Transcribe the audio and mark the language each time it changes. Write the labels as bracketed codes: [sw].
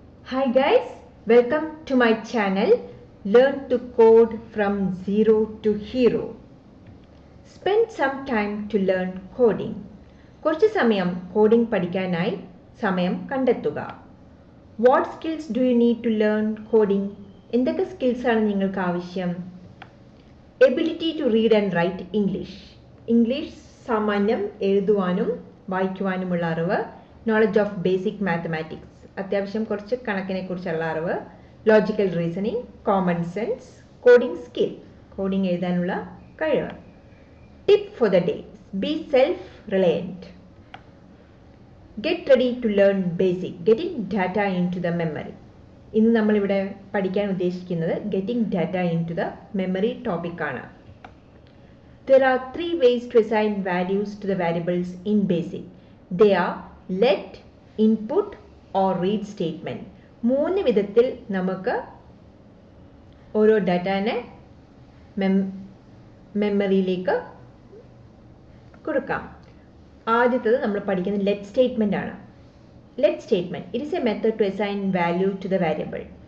[en] Hi guys, welcome to my channel Learn to Code from Zero to Hero. Spend some time to learn coding. [ml] കുറച്ച് സമയം coding പഠിക്കാനായി സമയം കണ്ടെത്തുക. [en] What skills do you need to learn coding? [ml] എന്തൊക്കെ skills ആണ് നിങ്ങൾക്ക് ആവശ്യം? [en] Ability to read and write English. [ml] English സാമാന്യം എഴുതുവാനും വായിക്കുവാനുമുള്ള അറിവ്. [en] Knowledge of basic mathematics. [ml] അത്യാവശ്യം കുറച്ച് കണക്കിനെ കുറിച്ചുള്ള അറിവ്, logical reasoning, common sense, coding skill, coding എഴുതാനുള്ള കഴിവ്. [en] Tip for the day: be self reliant. Get ready to learn basic getting data into the memory. [ml] ഇന്ന് നമ്മളിവിടെ പഠിക്കാൻ ഉദ്ദേശിക്കുന്നത് getting data in to the memory ടോപ്പിക്കാണ്. [en] There are three ways to assign values to the variables in BASIC. They are let, input or read statement. [ml] മൂന്ന് വിധത്തിൽ നമുക്ക് ഓരോ ഡാറ്റാനെ മെമ്മറിയിലേക്ക് കൊടുക്കാം. ആദ്യത്തേത് നമ്മൾ പഠിക്കുന്ന ലെറ്റ് സ്റ്റേറ്റ്മെന്റ് ആണ്. [en] Let statement it is a method to assign value to the variable.